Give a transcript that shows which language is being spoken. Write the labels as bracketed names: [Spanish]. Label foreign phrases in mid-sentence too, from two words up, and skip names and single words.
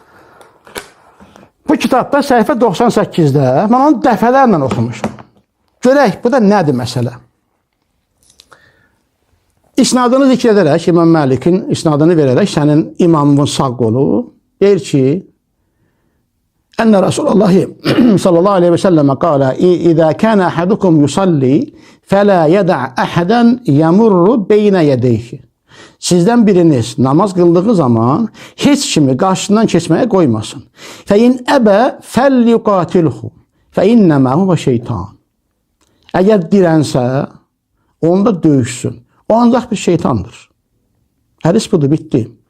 [Azerbaijani] Bu kitabda səhifə 98-də mən onu dəfələrlə oxumuşam. Görək, bu da nədir məsələ? İsnadını zikr edərək, İmam Məlikin isnadını verərək sənin imamın sağ qolu deyir ki, [Arabic] أن رسول الله صلى الله عليه وسلم قال إذا كان أحدكم يصلي فلا يدع أحدا يمر بين يديه [Azerbaijani] Sizdən biriniz namaz qıldığı zaman heç kimi qarşısından keçməyə qoymasın. [Arabic] فإن أبى فليقاتله فإنما هو شيطان. [Azerbaijani] Əgər dirənsə, onda döyüşsün. O ancaq bir şeytandır. Hədis budur, bitdi.